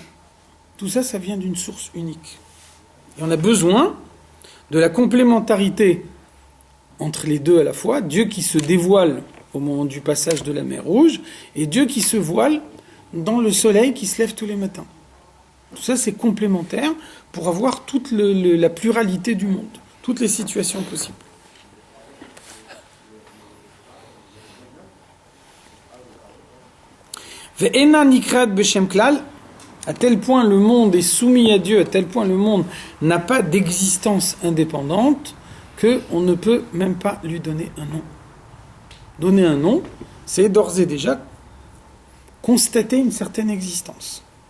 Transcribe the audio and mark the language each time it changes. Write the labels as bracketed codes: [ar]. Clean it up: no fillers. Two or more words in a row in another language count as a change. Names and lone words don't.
[fr] Tout ça, ça vient d'une source unique. Et on a besoin de la complémentarité entre les deux à la fois, Dieu qui se dévoile au moment du passage de la mer Rouge, et Dieu qui se voile dans le soleil qui se lève tous les matins. Tout ça, c'est complémentaire pour avoir toute la pluralité du monde, toutes les situations possibles. [he] ואינה נקראת בשם כלל, [fr] à tel point le monde est soumis à Dieu, à tel point le monde n'a pas d'existence indépendante, qu'on ne peut même pas lui donner un nom. Donner un nom, c'est d'ores et déjà constater une certaine existence.